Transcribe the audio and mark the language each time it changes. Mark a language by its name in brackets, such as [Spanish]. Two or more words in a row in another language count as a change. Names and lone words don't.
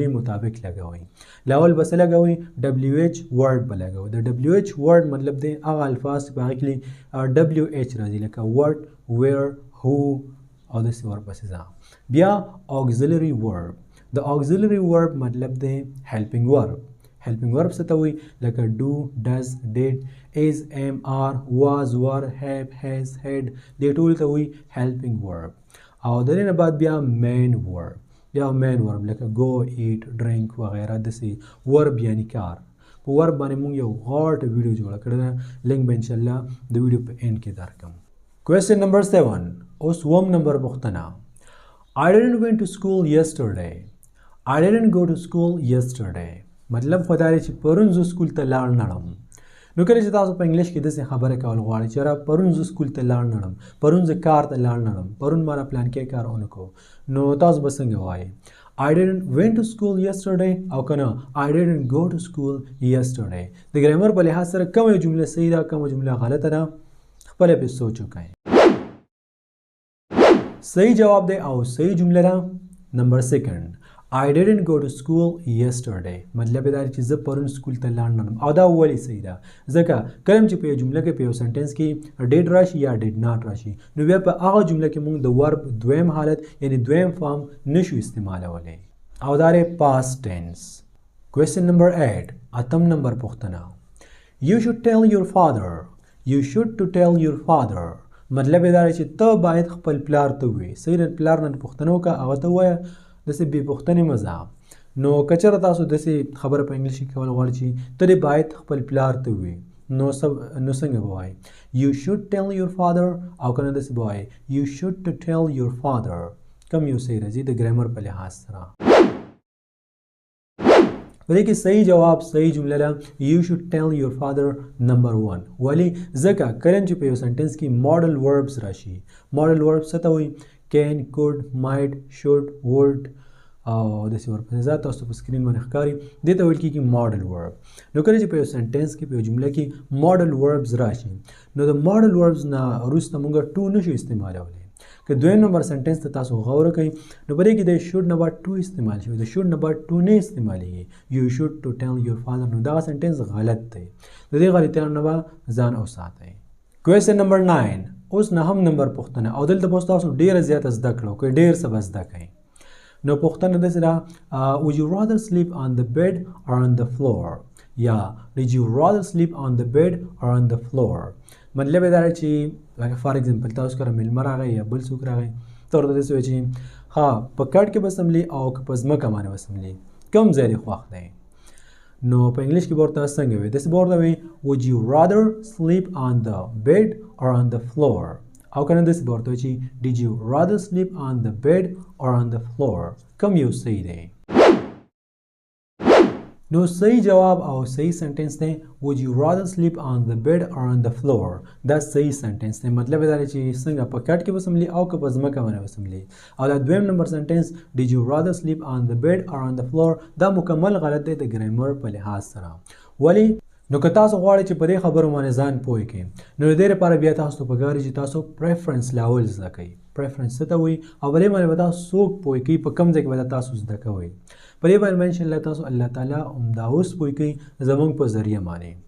[Pashto] مطابق لګوئ لاول به څه لګوئ [English] WH word [Pashto] به لګوئ د [English] WH word [Pashto] مطلب دی هغه الفاظ چې په هغې کې WH راځي لکه [English] what where who [Pashto] او داسې ورپسې ځه بیا [English] auxiliary verb [Pashto] د [English] auxiliary verb [Pashto] مطلب دی [English] helping verb helping verb [Pashto] څه ته وایي لکه [English] do does did is am are was were have has had [Pashto] دې ټول ته وایي [English] helping verb [Pashto] او د دې نه بعد بیا [English] main verb [Pashto] بیا [English] main verb [Pashto] لکه [English] go eat drink [Pashto] وغیره داسې verb یعنی کار په verb باندې موږ یو غاټ ویډیو جوړه کړې ده لینک به انشالله د ویډیو په اینډ کې درکړم [English] question number 7 [Pashto] اوس اووم نمبر پوښتنه [English] I didn't went to school yesterday I didn't go to school yesterday [Pashto] مطلب خو دا دی چې پرون زه سکول ته لاړ نړم نو کله چې تاسو په انګلیش کې داسې خبره کول غواړئ چې یاره پرون زه سکول ته لاړ نړم پرون زه کار ته لاړ نړم پرون ما پلان کې کار ونه کو نو تاسو به څنګه وایئ [English] I didn't went to school yesterday [Pashto] او که نه [English] I didn't go to school yesterday [Pashto] د ګرامر په لحاظ سره کومه جمله صحیح ده کومه جمله غلطه ده خپله پرې سوچ وکړئ صحیح جواب دی او صحیح جمله ده نمبر 2 [English] I didn't go to school yesterday [Pashto] مطلب دا چې زه پرون سکول ته لاړ نړم او دا ولې صحیح ده ځکه کله چې په یو جمله کې په یو سنټنس کې ډیډ راشي یا [English] did not [Pashto] راشي نو بیا په هغه جمله کې موږ د ورب دویم حالت یعنی دویم فارم نشو استعمالولی او دا دی [English] past tense question number 8 [Pashto] اتم نمبر پوښتنه [English] you should tell your father you should to tell your father [Pashto] مطلب دا چې ته باید خپل پلار ته ووایې صحیح پلار نه پوښتنه وکړه هغه ته ووایه داسې بې پوښتنې مه ځه نو که چېرته تاسو داسې خبره په انګلیش کې کول غواړئ چې ته دې باید خپل پلار ته ووایې نو څنګه به وایې [English] you should tell your father [Pashto] او که نه داسې به وایې [English] you should to tell your father [Pashto] کوم یو صحیح راځي د ګرامر په لحاظ سره په دې کې صحیح جواب صحیح جمله ده [English] you should tell your father [Pashto] number 1 ولی ځکه کله چې په یو سنټنس کې [English] modal verbs [Pashto] راشي [English] modal verbs [Pashto] څه ته وایي [English] can could might should would [Pashto] او داسې ورپسې ځه تاسو په سکرین باندې ښکاري دې ته ویل کېږي [English] modal verb [Pashto] نو کله چې په یو سنټنس کې په یو جمله کې ماډل وربس راشي نو د [English] modal verbs [Pashto] نه وروسته موږ ټو نشو استعمالولی که دویم نمبر سنټنس ته تاسو غور وکړئ نو په دې کې د شوډ نه بعد ټو استعمال شوی د شوډ نه بعد ټو نه استعمالیږي [English] you should to tell your father [Pashto] نو دغه سنټنس غلط دی د دې غلطیانو نه به ځان وساتئ [English] question number 9 [Pashto] اوس نهم نمبر پوښتنه او دلته به تاسو ډېره زیاته زده کړه وکړئ ډېر څه به زده کړئ نو پوښتنه داسې ده would [English] you rather sleep on the bed or on the floor [Pashto] یا [English] did you rather sleep on the bed or on the floor [Pashto] مطلب یې دا دی چې لکه [English] for example [Pashto] تاسو کره میلمه راغی یا بل څوک راغی ته ورته داسې وایي چې ها په کټ کې به سملي او که په ځمکه باندې به سملي کوم ځای دې خوښ دی نو په انګلیش کې به ورته څنګه وایي داسې به ورته وایي [English] would you rather sleep on the bed or on the floor [Pashto] او که نه داسې به ورته وایي چې [English] did you rather sleep on the bed or on the floor [Pashto] کوم یو صحیح دی نو صحیح جواب او صحیح سنټنس دی [English] would you rather sleep on the bed or on the floor [Pashto] دا صحیح سنټنس دی مطلب دا دی چې څنګه په کټ کې به سملي او که په ځمکه باندې به سملي او دا دویم نمبر سنټنس [English] did you rather sleep on the bed or on the floor [Pashto] دا مکمل غلط دی د ګرامر په لحاظ سره ولی نو که تاسو غواړئ چې په دې خبرو باندې ځان پوه کړئ نو د دې لپاره بیا تاسو ته پکار دي چې تاسو پریفرنس لاول زده کړئ پریفرنس څه ته وایي او په دې باندې به تاسو څوک پوه کوي په کوم ځای کې به تاسو زده کوئ په دې باندې انشالله تاسو الله تعالی همدا اوس پوه کوي زموږ په ذریعه باندې